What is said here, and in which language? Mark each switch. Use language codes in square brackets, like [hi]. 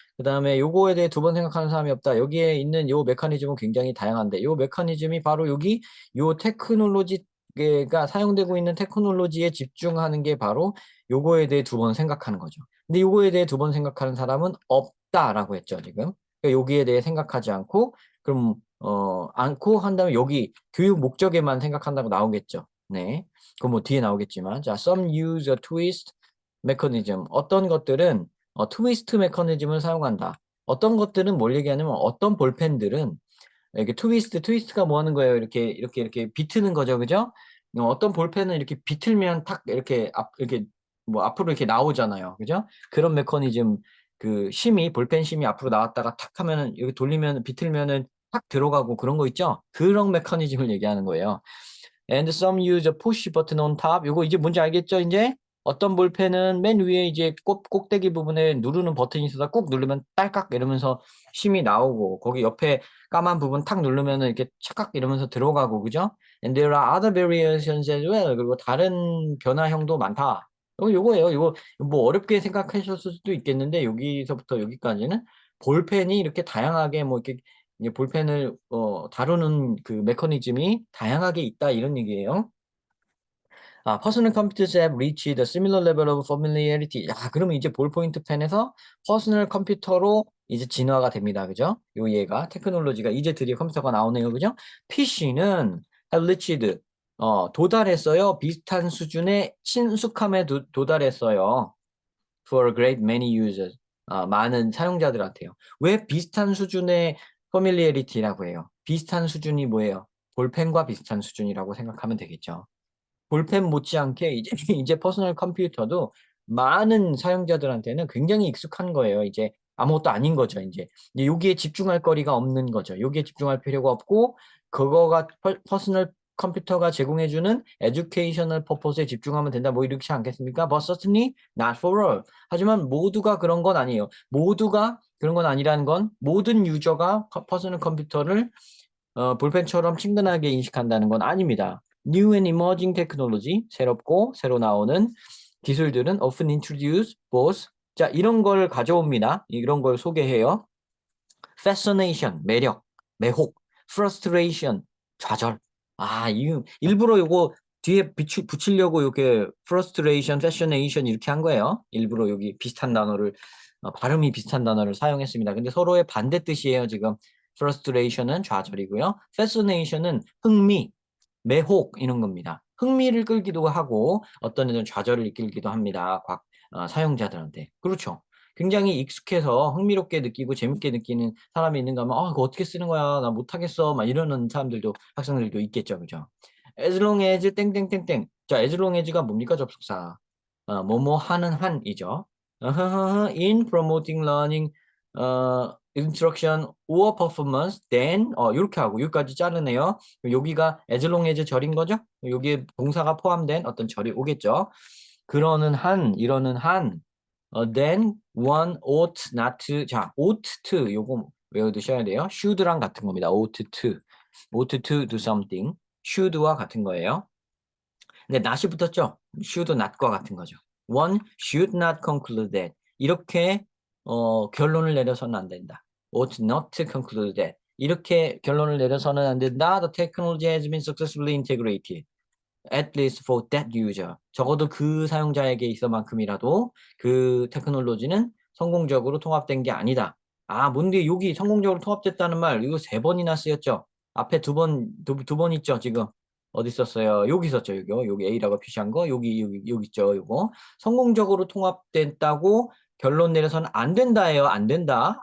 [ko] 그다음에 요거에 대해 두 번 생각하는 사람이 없다. 여기에 있는 요 메커니즘은 굉장히 다양한데 요 메커니즘이 바로 여기 요 테크놀로지가 사용되고 있는 테크놀로지에 집중하는 게 바로 요거에 대해 두 번 생각하는 거죠. 근데 요거에 대해 두 번 생각하는 사람은 없다라고 했죠, 지금. 그러니까 여기에 대해 생각하지 않고, 그럼, 않고 한다면 여기 교육 목적에만 생각한다고 나오겠죠. 네. 그럼 뭐 뒤에 나오겠지만. [en] 자, some use a twist mechanism. [ko] 어떤 것들은 트위스트 메커니즘을 사용한다. 어떤 것들은 뭘 얘기하냐면 어떤 볼펜들은 이렇게 트위스트가 뭐 하는 거예요? 이렇게 비트는 거죠. 그죠? 어떤 볼펜은 이렇게 비틀면 탁 이렇게 뭐 앞으로 이렇게 나오잖아요. 그죠? 그런 메커니즘 그 심이 볼펜 심이 앞으로 나왔다가 탁 하면은 여기 돌리면 비틀면은 탁 들어가고 그런 거 있죠? 그런 메커니즘을 얘기하는 거예요. [en] And some use a push button on top. [ko] 요거 이제 뭔지 알겠죠? 이제 어떤 볼펜은 맨 위에 이제 꼭대기 부분에 누르는 버튼이 있어서 꾹 누르면 딸깍 이러면서 심이 나오고 거기 옆에 까만 부분 탁 누르면은 이렇게 착각 이러면서 들어가고 그죠? [en] And there are other variations as well. [ko] 그리고 다른 변화형도 많다. 요거예요. 요거 뭐 어렵게 생각하셨을 수도 있겠는데 여기서부터 여기까지는 볼펜이 이렇게 다양하게 뭐 이렇게 이제 볼펜을 다루는 그 메커니즘이 다양하게 있다 이런 얘기예요. [en] personal computers have reached a similar level of familiarity. [ko] 야, 그러면 이제 볼포인트 펜에서 퍼스널 컴퓨터로 이제 진화가 됩니다. 그죠? 요 얘가 테크놀로지가 이제 드디어 컴퓨터가 나오네요. 그죠? PC는 [en] have reached [ko] 도달했어요. 비슷한 수준의 친숙함에 도달했어요. [en] For a great many users. [ko] 많은 사용자들한테요. 왜 비슷한 수준의 familiarity라고 해요? 비슷한 수준이 뭐예요? 볼펜과 비슷한 수준이라고 생각하면 되겠죠. 볼펜 못지않게 이제 이제 퍼스널 컴퓨터도 많은 사용자들한테는 굉장히 익숙한 거예요. 이제 아무것도 아닌 거죠. 이제 여기에 집중할 거리가 없는 거죠. 여기에 집중할 필요가 없고 그거가 퍼스널 컴퓨터가 제공해주는 에듀케이셔널 퍼포스에 집중하면 된다. 뭐 이렇지 않겠습니까? [en] But certainly not for all. [ko] 하지만 모두가 그런 건 아니에요. 모두가 그런 건 아니라는 건 모든 유저가 퍼스널 컴퓨터를 볼펜처럼 친근하게 인식한다는 건 아닙니다. [en] New and emerging technology, [ko] 새롭고 새로 나오는 기술들은 [en] often introduce both. [ko] 자, 이런 걸 가져옵니다. 이런 걸 소개해요. Fascination, 매력, 매혹, frustration, 좌절. 일부러 요거 뒤에 붙이려고 이렇게 frustration, fascination 이렇게 한 거예요. 일부러 여기 비슷한 단어를 발음이 비슷한 단어를 사용했습니다. 근데 서로의 반대 뜻이에요, 지금. frustration은 좌절이고요. fascination은 흥미, 매혹 이런 겁니다. 흥미를 끌기도 하고 어떤 애들은 좌절을 이끌기도 합니다. 사용자들한테. 그렇죠. 굉장히 익숙해서 흥미롭게 느끼고 재밌게 느끼는 사람이 있는가 하면 그거 어떻게 쓰는 거야? 나 못하겠어. 막 이러는 사람들도 학생들도 있겠죠. 그죠? [en] as long as [ko] 땡땡땡땡. 자, as long as가 뭡니까? 접속사. 뭐뭐 하는 한이죠. [en] in promoting learning instruction or performance then [ko] 이렇게 하고 여기까지 자르네요. 여기가 as long as 절인 거죠? 여기에 동사가 포함된 어떤 절이 오겠죠. 그러는 한, 이러는 한 [en] then one ought not to. [ko] 자, ought to 요거 외워두셔야 돼요. should랑 같은 겁니다. [en] ought to do something. [ko] should와 같은 거예요. 근데 not이 붙었죠? should not과 같은 거죠. [en] One should not conclude that. [ko] 이렇게 결론을 내려서는 안 된다. [en] ought not to conclude that. [ko] 이렇게 결론을 내려서는 안 된다. [en] The technology has been successfully integrated. At least for that user. [ko] 적어도 그 사용자에게 있어만큼이라도 그 테크놀로지는 성공적으로 통합된 게 아니다. 뭔데 여기 성공적으로 통합됐다는 말 이거 3번이나 쓰였죠. 앞에 두 번 있죠. 지금 어디 있었어요? 여기 있었죠. 여기 A라고 표시한 거 여기 있죠. 요거 성공적으로 통합됐다고 결론 내려서는 안 된다예요. 안 된다.